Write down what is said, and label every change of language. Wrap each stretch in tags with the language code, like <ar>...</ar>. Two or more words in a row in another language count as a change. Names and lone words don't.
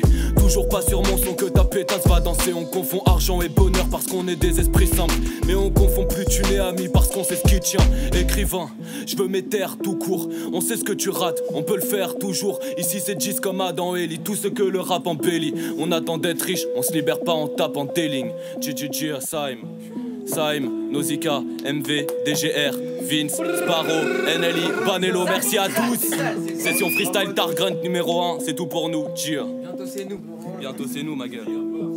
<fr>Toujours pas sur mon son que ta pétasse va danser. On confond argent et bonheur parce qu'on est des esprits simples. Mais on confond plus thune et amis parce qu'on sait ce qui tient. Écrivain, je veux mes terres tout court. On sait ce que tu rates, on peut le faire toujours. Ici c'est Gis comme Adam et Eli, tout ce que le rap embellit. On attend d'être riche, on se libère pas en tapant des lignes. GGG, Saim, Nausicaa, MV, DGR, Vince, Sparrow, NLI, Banello, merci à tous. Session freestyle Targrunt numéro 1, c'est tout pour nous. Cheer. Bientôt c'est nous. Bientôt c'est nous ma gueule.</fr>